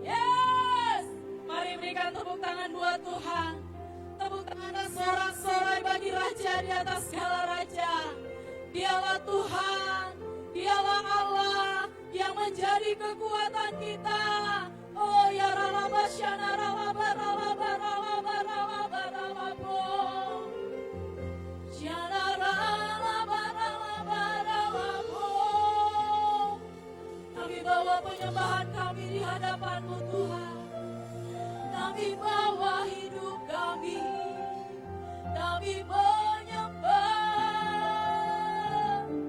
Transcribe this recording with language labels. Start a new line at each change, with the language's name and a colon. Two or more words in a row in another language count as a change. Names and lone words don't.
Indonesian: Yes! Mari berikan tepuk tangan buat Tuhan. Tepuk tangan dan sorak-sorai bagi Raja di atas segala Raja. Dialah Tuhan, Dialah Allah yang menjadi kekuatan kita. Oh ya ralaba syana ralaba ralaba ralaba ralaba ralaba syana ralaba ralaba ralaba. Kami bawa penyembahan kami di hadapan-Mu Tuhan. Kami bawa hidup kami menyembah.